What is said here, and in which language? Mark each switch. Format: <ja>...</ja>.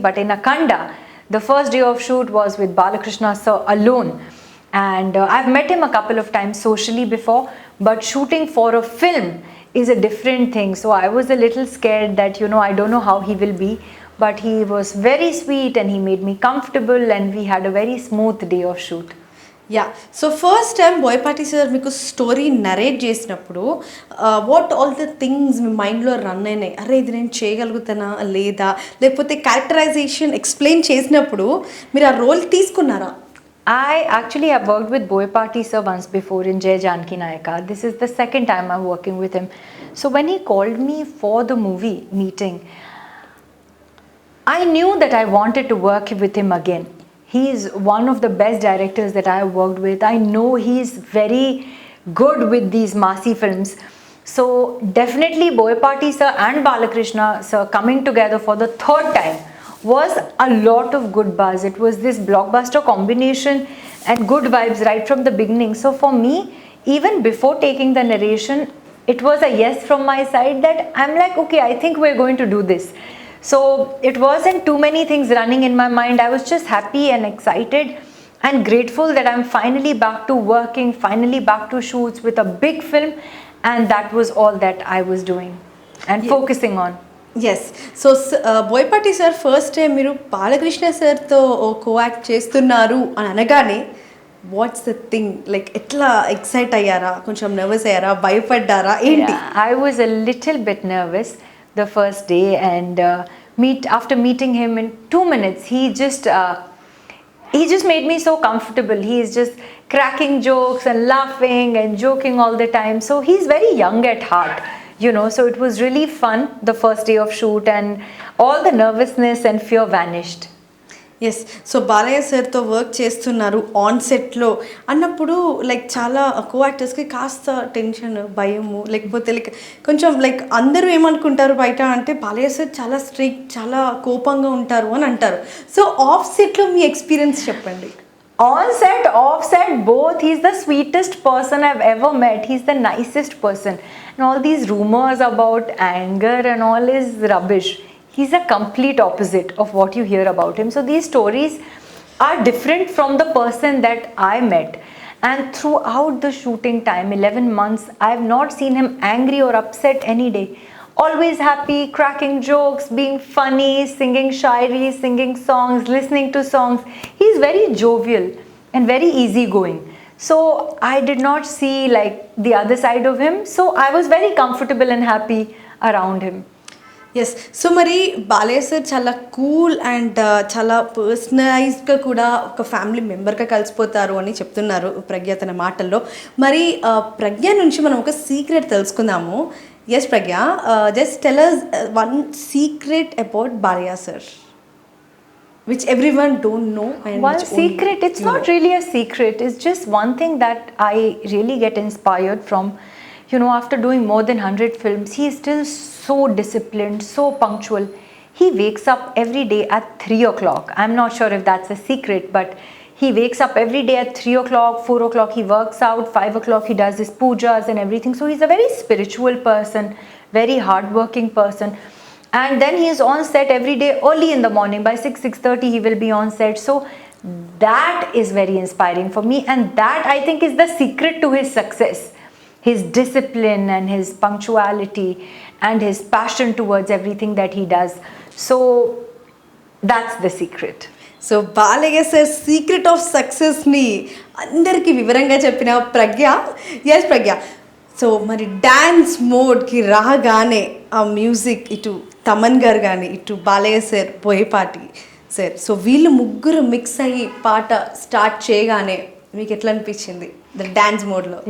<en>But in Akhanda, the first day of shoot was with Balakrishna sir alone, and I've met him a couple of times socially before, but shooting for a film is a different thing. So I was a little scared that I don't know how he will be, but he was very sweet and he made me comfortable, and we had a very smooth day of shoot.</en> <te>Yeah so first time Boyapati sir మీకు story narrate చేసినప్పుడు what all the things మీ మైండ్లో run అయినాయి? అరే ఇది నేను చేయగలుగుతానా లేదా, లేకపోతే characterisation explain చేసినప్పుడు మీరు ఆ రోల్ తీసుకున్నారా?</te> <en>I actually have worked with Boyapati sir once before in Jai Janki Nayaka. This is the second time I'm working with him. So when he called me for the movie meeting, I knew that I wanted to work with him again. He's one of the best directors that I have worked with. I know he's very good with these massy films. So definitely Boyapati sir and Balakrishna sir coming together for the third time was a lot of good buzz. It was this blockbuster combination and good vibes right from the beginning. So for me, even before taking the narration, it was a yes from my side that I'm like, okay, I think we're going to do this. So it wasn't too many things running in my mind. I was just happy and excited and grateful that I'm finally back to working, finally back to shoots with a big film, and that was all that I was doing and focusing on.</en> <te>Yes so Boyapati sir first time మీరు బాలకృష్ణ సార్తో కోయాక్ట్ చేస్తున్నారు అని అనగానే what's the thing, like ఎట్లా excite అయ్యారా, కొంచెం nervous అయ్యారా, భయపడ్డారా ఏంటి?</te> <en>I was a little bit nervous the first day, and after meeting him in 2 minutes, he just made me so comfortable. He is just cracking jokes and laughing and joking all the time. So he's very young at heart, so it was really fun the first day of shoot, and all the nervousness and fear vanished.</en> <te>Yes so Balayya సార్తో work చేస్తున్నారు on సెట్లో అన్నప్పుడు like చాలా కో యాక్టర్స్కి కాస్త tension, భయము, లేకపోతే like కొంచెం like అందరూ ఏమనుకుంటారు బయట అంటే బాలయ్య సార్ చాలా స్ట్రిక్ట్, చాలా కోపంగా ఉంటారు అని అంటారు. సో ఆఫ్ సెట్లో మీ ఎక్స్పీరియన్స్ చెప్పండి.</te> <en>On set, off set, both. He's the sweetest person I've ever met. He's the nicest person. And all these rumors about anger and all is rubbish. He's a complete opposite of what you hear about him. So these stories are different from the person that I met. And throughout the shooting time, 11 months, I have not seen him angry or upset any day. Always happy, cracking jokes, being funny, singing shairi, singing songs, listening to songs. He's very jovial and very easygoing. So I did not see like the other side of him. So I was very comfortable and happy around him.</en> <te>Yes so మరి Balayya sir చాలా cool and చాలా పర్సనలైజ్డ్గా కూడా ఒక family మెంబర్గా కలిసిపోతారు అని చెప్తున్నారు ప్రజ్ఞ తన మాటల్లో. మరి ప్రజ్ఞ నుంచి మనం ఒక సీక్రెట్ తెలుసుకుందాము.</te> <en>Yes Pragya, just tell us one secret about Balayya sir which everyone don't know. And one secret, it's not really a secret, it's just one thing that I really get inspired from. After doing more than 100 films, he is still so disciplined, so punctual. He wakes up every day at 3 o'clock. I'm not sure if that's a secret, but he wakes up every day at 3 o'clock, 4 o'clock, he works out, 5 o'clock, he does his pujas and everything. So he's a very spiritual person, very hardworking person. And then he is on set every day early in the morning. By 6:30, he will be on set. So that is very inspiring for me. And that, I think, is the secret to his success. His discipline and his punctuality and his passion towards everything that he does. So that's the secret.</en> <te>So Balayya sir secret of సక్సెస్ని అందరికీ వివరంగా చెప్పిన ప్రజ్ఞ. Yes ప్రజ్ఞ, so మరి dance మోడ్కి రాగానే ఆ music ఇటు తమన్ గారు కానీ ఇటు Balayya sir Boyapati sir, so వీళ్ళు ముగ్గురు మిక్స్ అయ్యి పాట స్టార్ట్ చేయగానే మీకు ఎట్లా అనిపించింది ద డ్యాన్స్ మోడ్లో?</te>